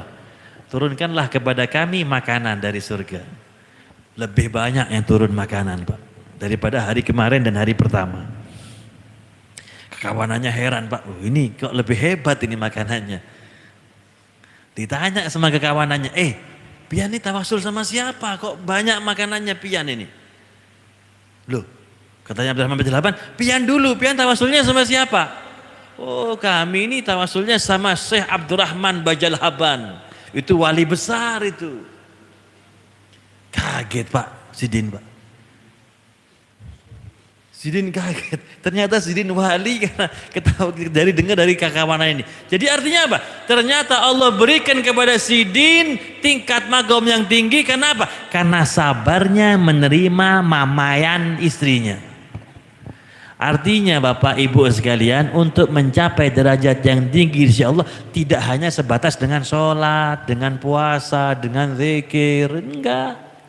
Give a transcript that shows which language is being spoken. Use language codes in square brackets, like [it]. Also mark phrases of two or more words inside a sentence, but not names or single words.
[id] Turunkanlah kepada kami makanan dari surga. Lebih banyak yang turun makanan Pak daripada hari kemarin dan hari pertama. Kawanannya heran Pak, ini kok lebih hebat ini makanannya. Ditanya sama kekawanannya, pian ini tawasul sama siapa? Kok banyak makanannya pian ini? Loh, katanya Abdurrahman Bajal Haban, pian dulu, pian tawasulnya sama siapa? Oh kami ini tawasulnya sama Syekh Abdurrahman Bajal Haban. Itu wali besar itu. Kaget Pak, Sidin Pak. Sidin kaget. Ternyata Sidin wali karena dari dengar dari kakawanan ini. Jadi artinya apa? Ternyata Allah berikan kepada Sidin tingkat magom yang tinggi. Kenapa? Karena sabarnya menerima mamayan istrinya. Artinya Bapak Ibu sekalian, untuk mencapai derajat yang tinggi [ar] إن شاء الله [id] tidak hanya sebatas dengan sholat, dengan puasa, dengan zikir, enggak.